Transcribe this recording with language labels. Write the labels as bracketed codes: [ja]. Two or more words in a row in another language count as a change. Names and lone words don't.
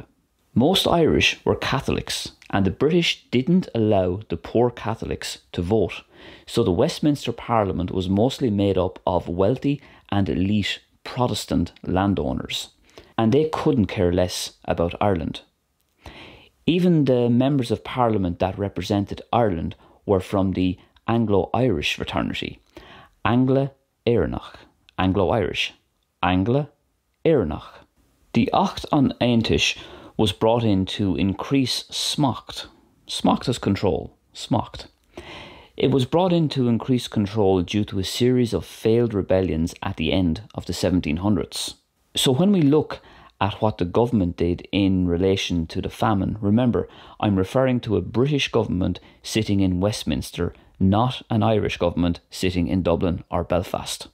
[en] Most Irish were Catholics, and the British didn't allow the poor Catholics to vote, so the Westminster Parliament was mostly made up of wealthy and elite Protestant landowners, and they couldn't care less about Ireland. Even the members of Parliament that represented Ireland were from the Anglo-Irish fraternity, [ga] Angla Éireannach, Anglo-Irish, Angla Éireannach. [en] The Acht an Aontais was brought in to increase smacht. Smacht is control. Smacht. It was brought in to increase control due to a series of failed rebellions at the end of the 1700s. So when we look at what the government did in relation to the famine, remember, I'm referring to a British government sitting in Westminster, not an Irish government sitting in Dublin or Belfast.